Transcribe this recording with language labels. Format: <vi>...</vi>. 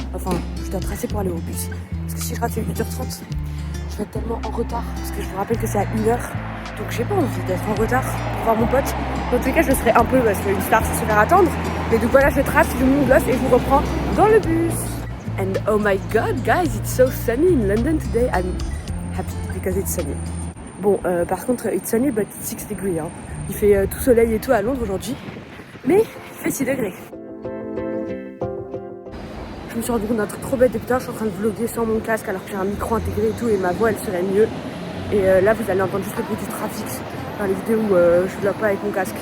<fr>Enfin, je dois tracer pour aller au bus. Parce que si je rate les 8h30, je vais être tellement en retard. Parce que je vous rappelle que c'est à 1h. Donc j'ai pas envie d'être en retard pour voir mon pote. Dans tous les cas, je le serai un peu parce qu'une star, c'est se faire attendre. Mais donc voilà, je trace, je mon gloss et je vous reprends dans le bus.</fr> <en>And oh my god, guys, it's so sunny in London today. I'm happy because it's sunny.</en> <fr>Bon, par contre,</fr> <en>it's sunny but it's 6</en> <fr>degrés. Hein. Il fait tout soleil et tout à Londres aujourd'hui. Mais il fait 6 degrés. Je me suis rendu compte d'un truc trop bête depuis tard. Je suis en train de vlogger sans mon casque alors que j'ai un micro intégré et tout. Et ma voix, elle serait mieux. Et là, vous allez entendre juste le bruit du trafic dans les vidéos où je vlog pas avec mon casque.</fr>